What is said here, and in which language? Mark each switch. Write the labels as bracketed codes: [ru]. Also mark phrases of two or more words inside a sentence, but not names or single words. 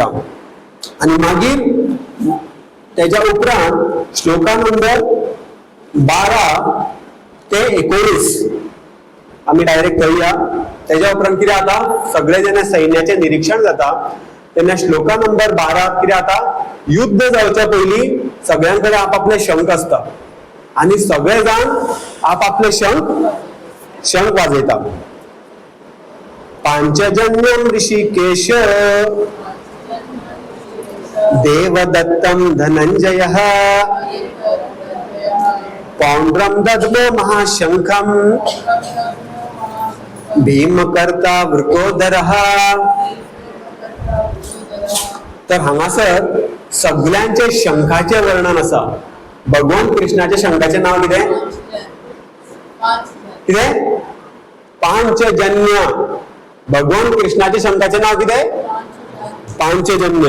[kok] आणि मागीर तेच्या उपरांत श्लोका नंबर 12 ते 19 आमी डायरेक्ट करूया. तेच्या उपरांत कितें जाता? सगळे जेन्ना सैन्याचे निरीक्षण जाता तेन्ना श्लोका नंबर 12 कितें जाता? युद्ध जावच्या पयलीं सगळ्यांकडे आपापले शंख आसता आणि सगळे जाण आपापले शंख वाजयता. [sa] पांचजन्यम ऋषिकेश देवदत्तम धनंजयः पौंड्रम दद्मो महाशंखम भीमकर्ता वृकोदरः. [kok] तर हांगासर सगळ्यांचे शंखाचे वर्णन असा. भगवान कृष्णाच्या शंखाचे नाव कितें कितें पांचजन्य. भगवान कृष्णाच्या शंखाचे नाव कितें पांचजन्य.